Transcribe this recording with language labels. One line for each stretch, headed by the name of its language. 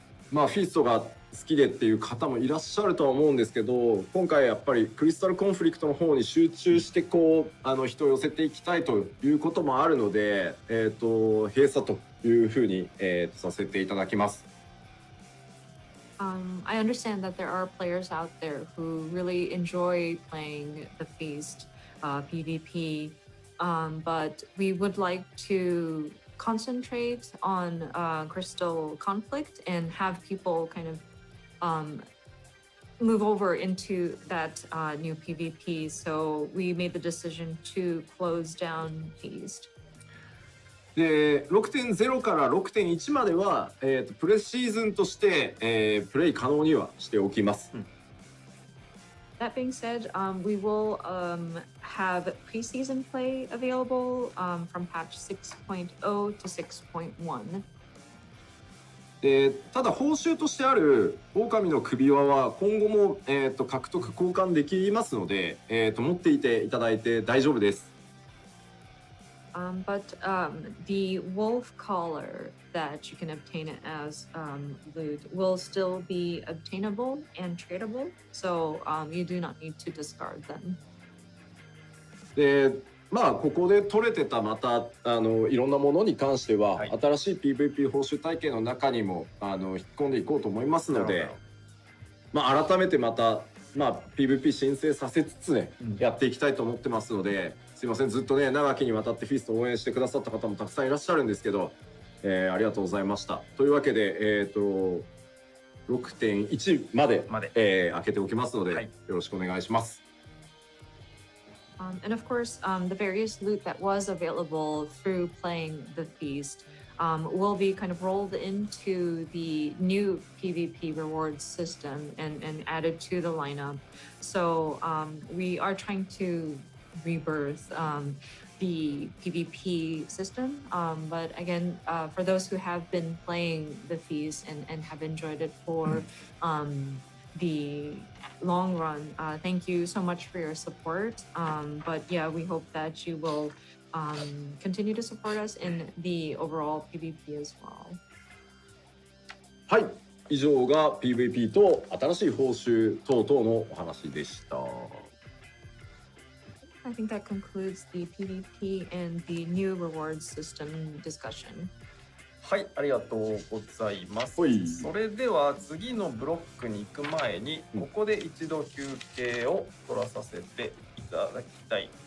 Japanese: まあフィーストが好きでっていう方もいらっしゃるとは思うんですけど、今回やっぱりクリスタルコンフリクトの方に集中してこう人を寄せていきたいということもあるので、閉鎖というふうに、させていただきます。
English: I understand that there are players out there who really enjoy playing the feast, PvP, but we would like to concentrate on crystal conflict and have people kind of move over into that new PvP. So we made the decision to close down Feast.
Japanese: で 6.0 から 6.1 までは、プレシーズンとして、プレイ可能にはしておきます。
English: That being said, we will have preseason play available from patch 6.0 to 6.1.
Japanese: でただ報酬としてある狼の首輪は今後も、獲得交換できますので、持っていていただいて大丈夫です。
English: But the wolf collar that you can obtain as loot will still be obtainable and tradable, so you do not need to discard them.
Japanese: でまあここで取れてたまたいろんなものに関しては、はい、新しい PVP 報酬体系の中にも引っ込んでいこうと思いますので、まあ改めてまた、PVP 申請させつつね、やっていきたいと思ってますので、すいませんずっとね長きにわたってフィストを応援してくださった方もたくさんいらっしゃるんですけど、ありがとうございました。というわけで6.1 まで開けておきますので、はい、よろしくお願いします。
English: And of course, the various loot that was available through playing the feast will be kind of rolled into the new PvP rewards system and added to the lineup. So we are trying to rebirth the PvP system. But again, for those who have been playing the feast and have enjoyed it for the long run, thank you so much for your support. But yeah, we hope that you will continue to support us in the overall PvP as well.
Japanese: はい、以上が PVP と新しい報酬等々のお話でした。
English: I think that concludes the PvP and the new rewards system discussion.
Japanese: はい、ありがとうございます。それでは次のブロックに行く前に、ここで一度休憩を取らさせていただきたい。